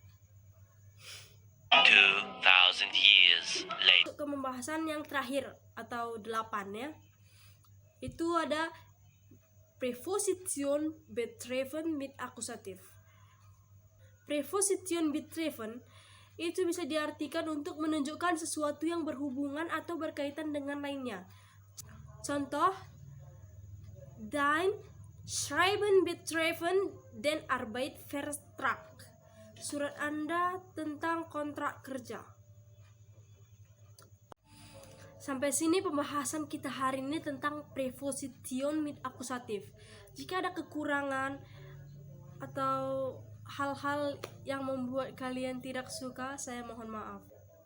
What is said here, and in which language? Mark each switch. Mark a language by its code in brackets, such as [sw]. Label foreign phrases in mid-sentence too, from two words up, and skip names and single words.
[en] 2000 years later. [id] Ke pembahasan yang terakhir atau 8 ya. Itu ada [de] Präposition betreffen mit akusatif. Präposition betreffen [id] itu bisa diartikan untuk menunjukkan sesuatu yang berhubungan atau berkaitan dengan lainnya. Contoh, [de] dein Schreiben betreffen den Arbeitsvertrag. [id] Surat Anda tentang kontrak kerja. Sampai sini pembahasan kita hari ini tentang [de] Präposition mit akusatif. [id] Jika ada kekurangan atau hal-hal yang membuat kalian tidak suka, saya mohon maaf.